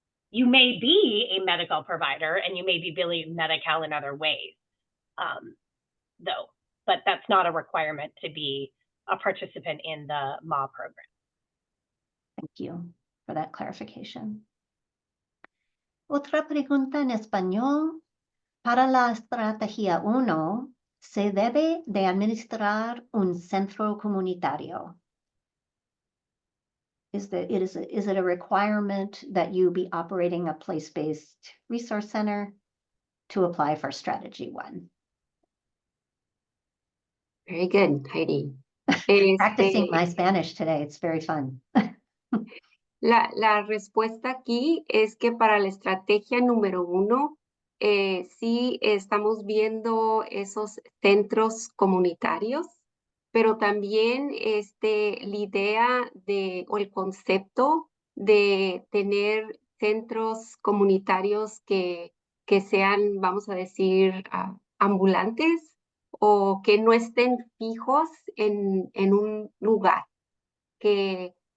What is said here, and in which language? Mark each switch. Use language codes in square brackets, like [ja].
[en] You may be a Medi-Cal provider and you may be billing Medi-Cal in other ways, though, but that's not a requirement to be a participant in the MA program. Thank you for that clarification. [es] Otra pregunta en español. Para la estrategia 1, ¿se debe de administrar un centro comunitario? [en] Is it a requirement that you be operating a place-based resource center to apply for strategy 1? Very good, Heidi. Practicing my Spanish today, it's very fun. [es] La respuesta aquí es que para la estrategia número 1, sí estamos viendo esos centros comunitarios, pero también la idea o el concepto de tener centros comunitarios que sean, vamos a decir, ambulantes o que no estén fijos en un lugar, que